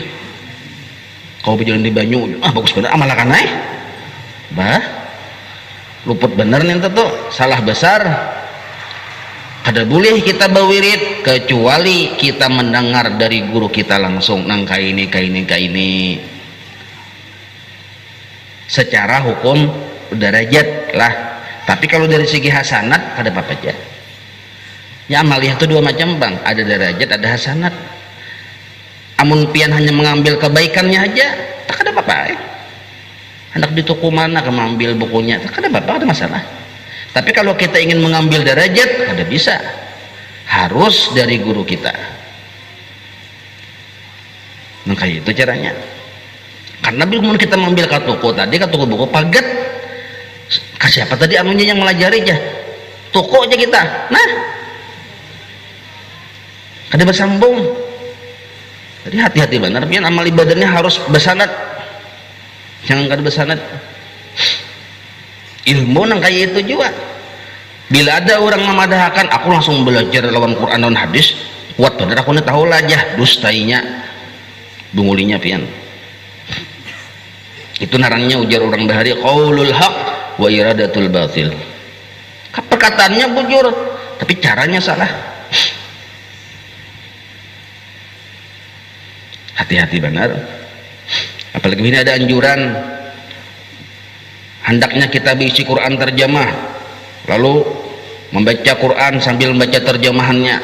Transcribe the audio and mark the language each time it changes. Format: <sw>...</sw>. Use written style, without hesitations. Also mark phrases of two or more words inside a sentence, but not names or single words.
<bjn>Kau berjalan di Banyu, bagus bener, amalkan aja. Bah, luput bener nih tuh, salah besar. Kada boleh kita berwirid kecuali kita mendengar dari guru kita langsung, nang kaini secara hukum derajat lah.</bjn> <id>Tapi kalau dari segi hasanat ada apa aja ya.</id> <bjn>Amaliyah itu dua macam bang, ada derajat ada hasanat. Amun pian hanya mengambil kebaikannya aja tak ada apa-apa ya.</bjn> <id>Hendak di toko mana ke mengambil bukunya tak ada apa-apa, ada masalah.</id> <bjn>Tapi kalau kita ingin mengambil derajat kada bisa, harus dari guru kita.</bjn> <id>Nah kayak itu caranya.</id> <bjn>Karena belum kita mengambil ke toko tadi, ke toko buku paget kasih apa tadi anunya yang melajari aja toko aja kita, nah kada bersambung. Jadi hati-hati benar pian, amal ibadahnya harus bersanad, jangan kada bersanad. Ilmu nang kayak itu juga. Bila ada orang memadahkan, aku langsung belajar lawan Quran dan hadis, kuat bener aku tahu lah aja dustainya, bungulinya pian. Itu narangnya ujar orang bahari</bjn> <ar>qaulul haq wa iradatul batil.</ar> <bjn>Perkataannya bujur, tapi caranya salah.</bjn> <id>Hati-hati benar. Apalagi ini ada anjuran hendaknya kita berisi Quran terjemah, lalu membaca Quran sambil membaca terjemahannya.</id>